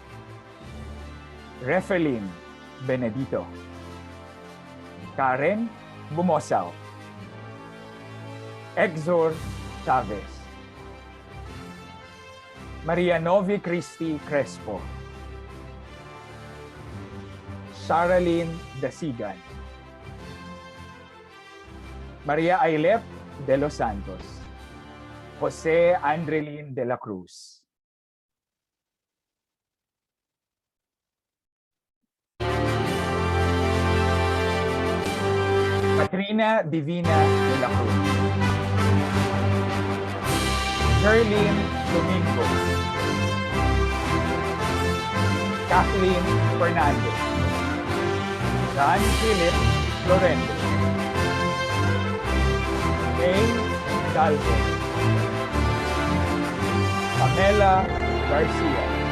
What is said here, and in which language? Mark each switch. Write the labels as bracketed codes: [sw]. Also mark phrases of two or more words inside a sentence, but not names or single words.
[tl] Refelin Benedito, Karen Bumosaw, Exor Chavez, Maria Novi Cristi Crespo, Sharaline Dasigan, Maria Ailep de los Santos, Jose Andrelin de la Cruz, Katrina Divina de la Cruz, Jerlyn Domingo, Kathleen Fernandez, John Philip Lorente, May Galvez, Pamela Garcia,